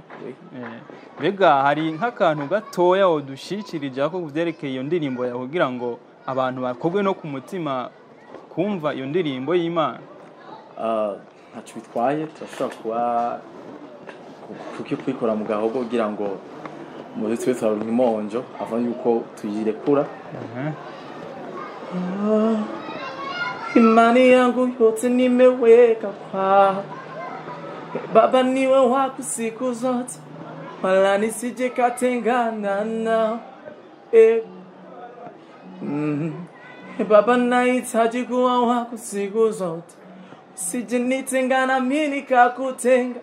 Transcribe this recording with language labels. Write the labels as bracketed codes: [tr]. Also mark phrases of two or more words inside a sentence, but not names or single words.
[rn] Bega hari nk'akantu gatoya wodushikirije ko kuvyerekeye iyo ndirimbo yawe kugira ngo abantu bakogwe no ku mutima kumva iyo ndirimbo y'Imana? ntaco bitwaye turashobora kwikora mu gahogo kugira ngo muri twe twaronka imonjo avant yuko tuyirekura. [sw] Imani yangu yote nimeweka kwako Baba, niwe wako siku zote, wala nisije katengana nao. Baba, nahitaji kuwa wako siku zote, usije nitengana mimi nikakutenga.